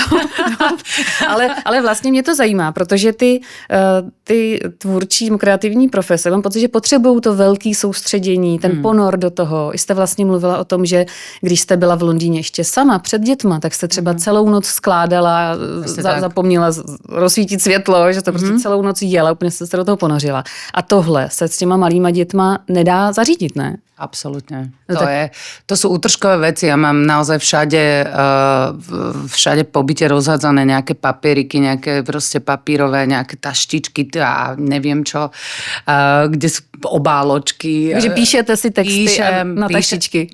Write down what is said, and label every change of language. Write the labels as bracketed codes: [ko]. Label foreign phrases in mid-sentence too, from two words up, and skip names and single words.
[cs] Ale vlastně mě to zajímá, protože ty tvůrčí, kreativní profese, mám pocit, že potřebují to velký soustředění, ten ponor do toho. Jste vlastně mluvila o tom, že když jste byla v Londýně ještě sama před dětma, tak jste třeba celou noc skládala, zapomněla rozsvítit světlo, že to prostě celou noc jela, úplně jste se do toho ponořila. A tohle se s těma malýma dětma nedá zařídit, ne? [sk] Absolútne. To sú útržkové veci. Ja mám naozaj všade po byte rozhádzané nejaké papieriky, nejaké proste papírové, nejaké taštičky a neviem čo, kde sú obáločky. [cs] Takže píšete si texty na taštičky.